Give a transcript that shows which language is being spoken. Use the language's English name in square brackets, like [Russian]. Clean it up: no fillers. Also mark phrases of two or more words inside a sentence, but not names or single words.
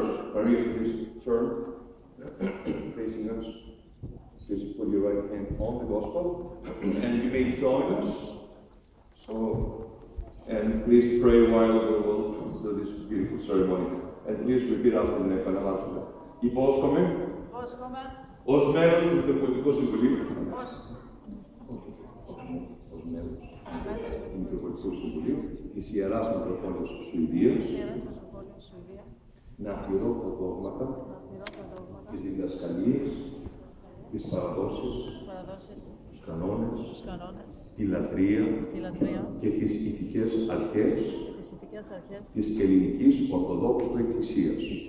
[English] Maria, please turn facing us. Just put your right hand on the gospel, and you may join us. And please pray while we will do this beautiful ceremony. And please repeat after me. [Greek] Υπόσχομαι ως μέλος του Μητροπολιτικού Συμβουλίου του Μητροπολιτικού Συμβουλίου της Ιεράς Μητροπόλεως Σουηδίας να τηρώ τα δόγματα, τις διδασκαλίες, τις παραδόσεις, τους κανόνες, τη λατρεία και τις ηθικές αρχές της Ελληνικής Ορθοδόξου Εκκλησίας,